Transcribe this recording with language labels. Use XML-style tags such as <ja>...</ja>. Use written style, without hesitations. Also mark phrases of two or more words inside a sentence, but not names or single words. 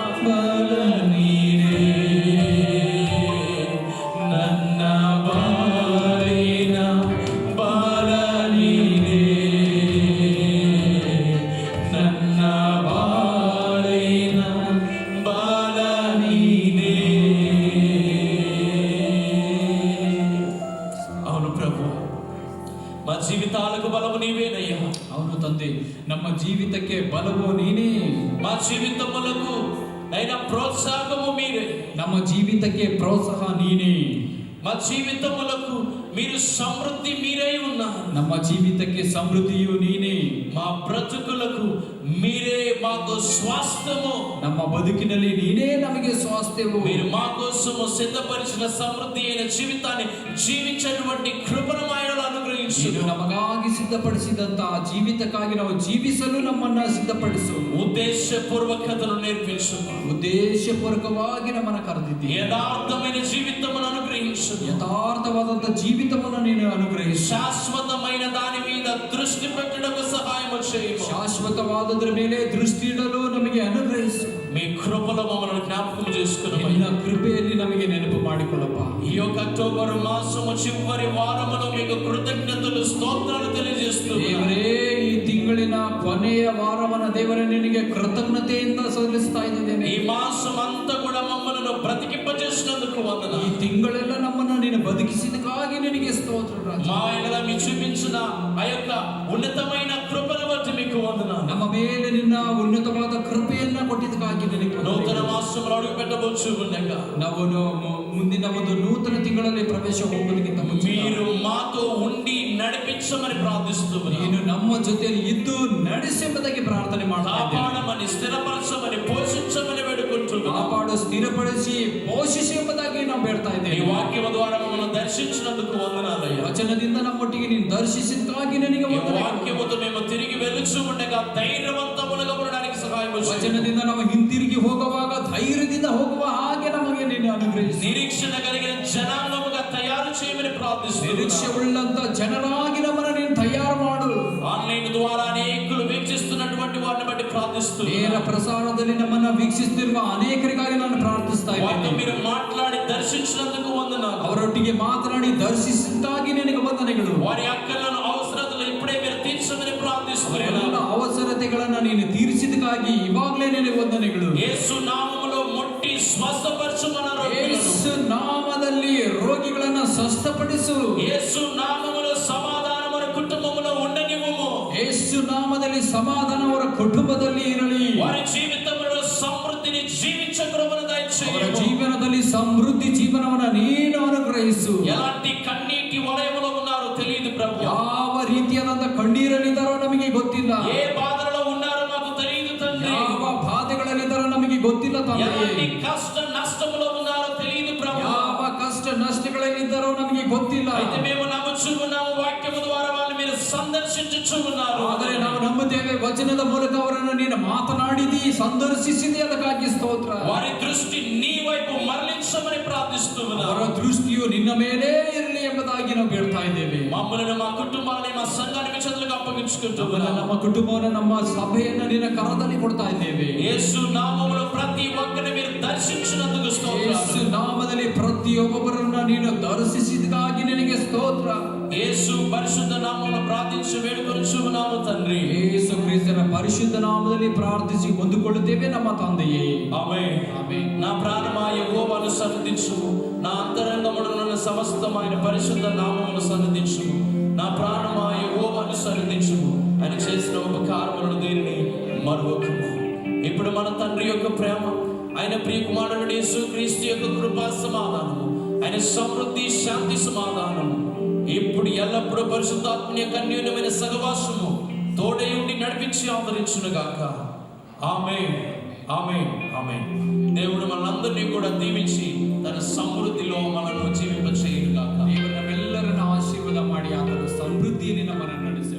<kn>ಬಾಲನೀನೇ, ನನ್ನ ಬಾಲಿನ ಬಾಲನೀನೇ, ನನ್ನ ಬಾಲಿನ ಬಾಲನೀನೇ.</kn> <te>అవును ప్రభు, మా జీవితాలకు బలము నీవేనయ్యా.</te> <kn>ಅವನು ತಂದೆ, ನಮ್ಮ ಜೀವಿತಕ್ಕೆ ಬಲವು ನೀನೇ.</kn> <te>మా జీవితములకు అయినా ప్రోత్సాహము మీరే.</te> <kn>ನಮ್ಮ ಜೀವಿತಕ್ಕೆ ಪ್ರೋತ್ಸಾಹ ನೀನೇ.</kn> <te>మా జీవితములకు మీరు సమృద్ధి మీరై ఉన్నారు.</te> <kn>ನಮ್ಮ ಜೀವಿತಕ್ಕೆ ಸಮೃದ್ಧಿಯು ನೀನೇ.</kn> <te>మా బ్రతుకులకు మీరే మాకు స్వాస్థ్యము.</te> <kn>ನಮ್ಮ ಬದುಕಿನಲ್ಲಿ ನೀನೇ ನಮಗೆ ಸ್ವಾಸ್ಥ್ಯವು.</kn> <te>మీరు మా కోసము సిద్ధపరిచిన సమృద్ధి అయిన జీవితాన్ని జీవించేటువంటి కృపను ఆయనలో అనుగ్రహించు.</te> <kn>ನೀನು ನಮಗಾಗಿ ಸಿದ್ಧಪಡಿಸಿದಂತಹ ಜೀವಿತಕ್ಕಾಗಿ ನಾವು ಜೀವಿಸಲು ನಮ್ಮನ್ನ ಸಿದ್ಧಪಡಿಸು.</kn> <te>ఉద్దేశపూర్వకతను నేర్పించు.</te> <kn>ಉದ್ದೇಶಪೂರ್ವಕವಾಗಿ ನಮ್ಮನ್ನ ಕರೆದಿದ್ದೀಯ.</kn> <te>యథార్థమైన జీవితమును అనుగ్రహించు.</te> <kn>ಯಥಾರ್ಥವಾದಂತಹ ಜೀವಿತವನ್ನು ನೀನು ಅನುಗ್ರಹಿಸು.</kn> <te>శాశ్వతమైన దాని మీద దృష్టి పెట్టడానికి సహాయం చేయము.</te> <kn>ಶಾಶ್ವತವಾದದ್ರ ಮೇಲೆ ದೃಷ್ಟಿ ಇಡಲು ನಮಗೆ ಅನುಗ್ರಹಿಸು.</kn> <te>మీ కృపలో మమ్మల్ని జ్ఞాపకం చేసుకుని</te> <kn>ನಿನ್ನ ಕೃಪೆಯಲ್ಲಿ ನಮಗೆ ನೆನಪು ಮಾಡಿಕೊಳ್ಳಪ್ಪ.</kn> <te>ఈ యొక్క అక్టోబర్ మాసము చివరి వారములో మీకు కృతజ్ఞతలు స్తోత్రాలు తెలియజేస్తున్నాను.</te> <kn>ದೇವರೇ, ಈ ತಿಂಗಳಿನ ಕೊನೆಯ ವಾರವನ್ನ ದೇವರೇ ನಿನಗೆ ಕೃತಜ್ಞತೆಯಿಂದ ಸಲ್ಲಿಸ್ತಾ ಇದ್ದೇನೆ.</kn> <te>ఈ మాసం అంతా కూడా మమ్మల్ని బ్రతికింపజేసినందుకు వందనాలు.</te> <kn>ಈ ತಿಂಗಳೆಲ್ಲ ನಮ್ಮನ್ನು ನೀನು ಬದುಕಿಸಿದಕ್ಕಾಗಿ ನಿನಗೆ ಸ್ತೋತ್ರ ರಾಜ.</kn> <te>మా ఆయన మీకు చూపించిన ఆ యొక్క ఉన్నతమైన కృపను బట్టి మీకు వందనాలు.</te> <kn>ನಮ್ಮ ಮೇಲೆ ನಿನ್ನ ಉನ್ನತವಾದ ಕೃಪೆಯನ್ನ ಕೊಟ್ಟಿದ್ದಕ್ಕಾಗಿ ನಿನಗೆ</kn> <te>నూతన మాసంలో అడుగు పెట్టబోచు ఉండగా</te> <kn>ನಾವು ಮುಂದಿನ ಒಂದು ನೂತನ ತಿಂಗಳಲ್ಲಿ ಪ್ರವೇಶ ಹೋಗೋದಕ್ಕಿಂತ ಮುಂಚೆ</kn> <te>మీరు మాతో ఉండి నడిపించమని ప్రార్థిస్తున్నాను.</te> <kn>ನೀನು ನಮ್ಮ ಜೊತೆಯಲ್ಲಿ ಇದ್ದು ನಡೆಸೆಂಬುದಾಗಿ ಪ್ರಾರ್ಥನೆ ಮಾಡ್ತಾ ಇದ್ದೇನೆ.</kn> <te>కాపాడమని స్థిరపరచమని పోషించమని వేడుకుంటున్నాను.</te> <kn>ಕಾಪಾಡು, ಸ್ಥಿರಪಡಿಸಿ, ಪೋಷಿಸಿ ಎಂಬುದಾಗಿ ನಾವು ಬೇಡ್ತಾ</kn> <te>ఈ</te> <kn>ಇದ್ದೇವೆ.</kn> <te>వాక్యం ద్వారా మమ్మల్ని దర్శించినందుకు వందనాలయ్యా.</te> <kn>ವಚನದಿಂದ ನಮ್ಮೊಟ್ಟಿಗೆ ನೀನು ದರ್ಶಿಸಿದಕ್ಕಾಗಿ ನಿನಗೆ</kn> <te>ఈ</te> <kn>ವಂದನೆಗಳು.</kn> <te>వాక్యముతో మేము తిరిగి వెలుచు ఉండగా ధైర్యవంతములుగా ఉండడానికి సహాయం చేయండి.</te> <kn>ವಚನದಿಂದ ನಾವು ಹಿಂತಿರುಗಿ ಹೋಗುವಾಗ ಧೈರ್ಯದಿಂದ ಹೋಗುವ ಹಾಗೆ ನಮಗೆ ನೀನು ಅನುಗ್ರಹಿಸಿ.</kn> <te>నిరీక్షణ కలిగిన జనాంగముగా తయారు చేయమని ప్రార్థిస్తున్నాను.</te> <kn>ನಿರೀಕ್ಷೆ ಉಳ್ಳಂತ ಜನರಾಗಿ ನಮ್ಮನ್ನು ನೀನು ತಯಾರು ಮಾಡು.</kn> <te>ఆన్లైన్ ద్వారా అనేకులు వీక్షిస్తున్నటువంటి వారిని బట్టి ప్రార్థిస్తున్నాను.</te> <kn>ನೇರ ಪ್ರಸಾರದಲ್ಲಿ ನಮ್ಮನ್ನ ವೀಕ್ಷಿಸುತ್ತಿರುವ ಅನೇಕರಿಗಾಗಿ ನಾನು ಪ್ರಾರ್ಥಿಸ್ತಾ</kn> <te>వారితో</te> <kn>ಇದ್ದೇನೆ.</kn> <te>మీరు మాట్లాడి దర్శించినందుకు వందనాలు.</te> <kn>ಅವರೊಟ್ಟಿಗೆ ಮಾತನಾಡಿ ದರ್ಶಿಸಿದ್ದಾಗಿ ನಿನಗೆ ವಂದನೆಗಳು.</kn> <te>వారి అక్కలను అవసరతలు ఇప్పుడే మీరు తీర్చమని ప్రార్థిస్తున్నాను.</te> <kn>ಅವರೆಲ್ಲ ಅವಸರತೆಗಳನ್ನ ನೀನು ತೀರಿಸಿದಕ್ಕಾಗಿ ಇವಾಗಲೇ ನಿನಗೆ ವಂದನೆಗಳು.</kn> <te>యేసు నామములో ముట్టి స్వస్థపరచుమన్నారు.</te> <kn>ಯೇಸು ನಾಮದಲ್ಲಿ ರೋಗಿಗಳನ್ನ ಸ್ವಸ್ಥಪಡಿಸು.</kn> <te>యేసు నామములో సమాధానం మన కుటుంబములో ఉండనివ్వము.</te> <kn>ಯೇಸು ನಾಮದಲ್ಲಿ ಸಮಾಧಾನ ಅವರ ಕುಟುಂಬದಲ್ಲಿ ಇರಲಿ.</kn> <te>వారి జీవితంలో సమృద్ధిని జీవించ కృపను</te> <kn>ಅವರ</kn> <te>దయచేయము.</te> <kn>ಜೀವನದಲ್ಲಿ ಸಮೃದ್ಧಿ ಜೀವನವನ್ನ ನೀನು ಅನುಗ್ರಹಿಸು.</kn> <te>ఎలాంటి కన్నీటి వలయములో ఉన్నారో తెలియదు ప్రభు.</te> <kn>ಯಾವ ರೀತಿಯಾದಂತ ಕಣ್ಣೀರಲ್ಲಿದ್ದಾರೋ ನಮಗೆ ಗೊತ್ತಿಲ್ಲ.</kn> <te>ఏ బాధలలో ఉన్నారో మాకు తెలియదు తండ్రి.</te> <kn>ಯಾವ ಬಾಧೆಗಳಲ್ಲಿದ್ದಾರೋ ನಮಗೆ ಗೊತ್ತಿಲ್ಲ</kn> <te>ఎలాంటి</te> <kn>ತಂದೆ.</kn> <te>కష్ట నష్టములో ఉన్నారో తెలియదు ప్రభు.</te> <kn>ಯಾವ ಕಷ್ಟ ನಷ್ಟಗಳಲ್ಲಿದ್ದಾರೋ ನಮಗೆ ಗೊತ್ತಿಲ್ಲ.</kn> <te>అయితే మేము నమ్ముచున్నాము వాక్యము ద్వారా వాళ్ళని మీరు సందర్శించుచున్నారు.</te> <kn>ಆದರೆ ನಾವು ನಂಬುತ್ತೇವೆ, ವಚನದ ಮೂಲಕ ಅವರನ್ನು ನೀನು ಮಾತನಾಡಿದಿ, ಸಂದರ್ಶಿಸಿದಿ, ಅದಕ್ಕಾಗಿ ಸ್ತೋತ್ರ.</kn> <te>వారి దృష్టి నీ వైపు మరలించమని ప్రార్థిస్తున్నాను.</te> <kn>ಅವರ ದೃಷ್ಟಿಯು ನಿನ್ನ ಮೇಲೆ ಇರಲಿ ಎಂಬುದಾಗಿ ನಾವು ಬೇಡ್ತಾ ಇದ್ದೇವೆ.</kn> <te>మమ్మల్ని మా కుటుంబాన్ని మా సంఘాన్ని మీ చేతులకు అప్పగించుకుంటున్నాను.</te> <kn>ನಮ್ಮ ಕುಟುಂಬವನ್ನು, ನಮ್ಮ ಸಭೆಯನ್ನು ನಿನ್ನ ಕರದಲ್ಲಿ ಕೊಡ್ತಾ ಇದ್ದೇವೆ.</kn> <te>యేసు నామములో ప్రతి ఒక్కరిని మీరు దర్శించినందుకు</te> <kn>ಯೇಸು</kn> <te>స్తోత్రాలు.</te> <kn>ನಾಮದಲ್ಲಿ ಪ್ರತಿಯೊಬ್ಬರನ್ನ ನೀನು ದರ್ಶಿಸಿದಕ್ಕಾಗಿ ನಿನಗೆ ಸ್ತೋತ್ರ.</kn> <te>యేసు పరిశుద్ధ నామములో ప్రార్థించి వేడుకొనుచున్నాము తండ్రి.</te> <kn>ಯೇಸು ಕ್ರಿಸ್ತನ ಪರಿಶುದ್ಧ ನಾಮದಲ್ಲಿ ಪ್ರಾರ್ಥಿಸಿ ಹೊಂದಿಕೊಳ್ಳುತ್ತೇವೆ ನಮ್ಮ ತಂದೆಯೇ.</kn> <te>ఆమేన్.</te> <kn>ಆಮೆನ್.</kn> <te>నా ప్రాణమా యెహోవాను సన్నిధించుము, నా అంతరంగమున సమస్తమైన పరిశుద్ధ నామమును సన్నిధించుము. నా ప్రాణమా యెహోవాను సన్నిధించుము. ఆయన చేసిన ఉపకారములను దేనిని మరువకుము. ఇప్పుడు మన తండ్రి యొక్క ప్రేమ, ఆయన ప్రియ కుమారుడు యేసుక్రీస్తు యొక్క కృపా సమాధానము, ఆయన సమృద్ధి శాంతి సమాధానము ఇప్పుడు ఎల్లప్పుడూ పరిశుద్ధాత్మ యొక్క అన్యోన్యమైన సహవాసము తోడై ఉండి నడిపించి ఆదరించునుగాక. ఆమేన్, ఆమేన్, ఆమేన్. దేవుడు మనందరినీ కూడా దీవించి తన సమృద్ధిలో మనల్ని జీవింపచేయునుగాక.</te> <kn>ದೇವರು ನಮ್ಮೆಲ್ಲರನ್ನ ಆಶೀರ್ವಾದ ಮಾಡಿ ಆತನ ಸಮೃದ್ಧಿಯಲ್ಲಿ ನಮ್ಮನ್ನು</kn>